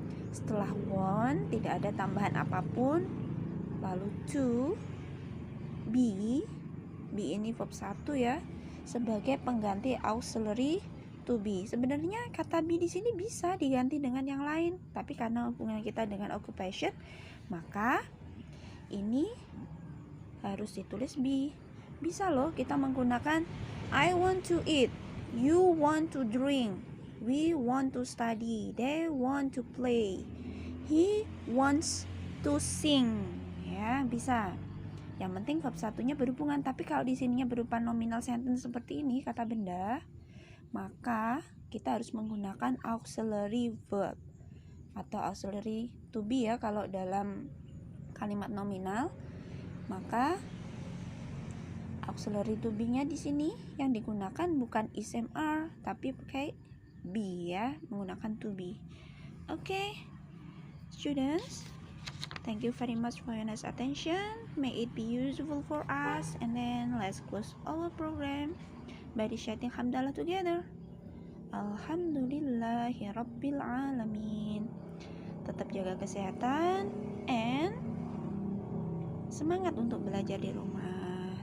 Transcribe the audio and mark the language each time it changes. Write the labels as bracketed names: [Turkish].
[Indonesian] Setelah want tidak ada tambahan apapun. Lalu to be ini verb 1 ya, sebagai pengganti auxiliary to be. Sebenarnya kata be di sini bisa diganti dengan yang lain, tapi karena hubungan kita dengan occupation, maka ini harus ditulis be. Bisa loh kita menggunakan [English] I want to eat, you want to drink, we want to study, they want to play, he wants to sing. [Indonesian] Ya, bisa. Yang penting verb satunya berhubungan. Tapi kalau di sininya berupa nominal sentence seperti ini, kata benda, maka kita harus menggunakan auxiliary verb atau auxiliary to be ya kalau dalam kalimat nominal. Maka auxiliary to be-nya di sini yang digunakan bukan is am are tapi pakai be ya, menggunakan to be. [English] Oke, students, thank you very much for your nice attention. May it be useful for us. And then let's close our program by reciting hamdalah together. [Arabic] Alhamdulillahirabbil alamin. [Indonesian] Tetap jaga kesehatan and semangat untuk belajar di rumah.